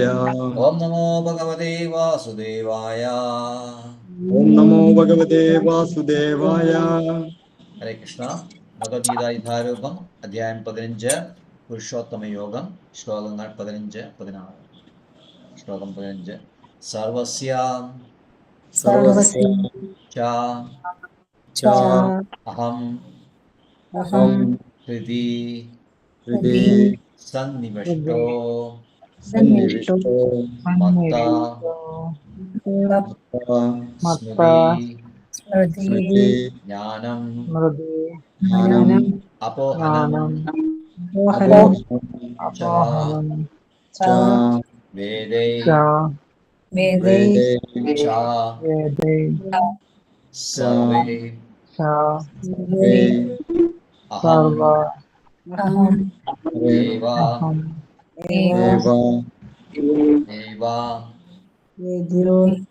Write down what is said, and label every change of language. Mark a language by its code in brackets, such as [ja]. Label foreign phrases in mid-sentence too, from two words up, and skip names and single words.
[sa] ഓം നമോ ഭഗവതേ വാസുദേവായ. ഓം നമോ ഭഗവതേ വാസുദേവായ. ഹരേ കൃഷ്ണ. [ml] ഭഗവത്ഗീത യഥാരൂപം അധ്യായം 15 പുരുഷോത്തമ യോഗം ശ്ലോകങ്ങൾ 15-16. ശ്ലോകം 15. [sa] സർവസ്യ ച അഹം ഹൃദി സന്നിവിഷ്ടോ മത്ത സ്മൃതി ജ്ഞാനം അപോഹനം ച വേദൈ ച സർവേ അഹം ഏവ വേദ്യോ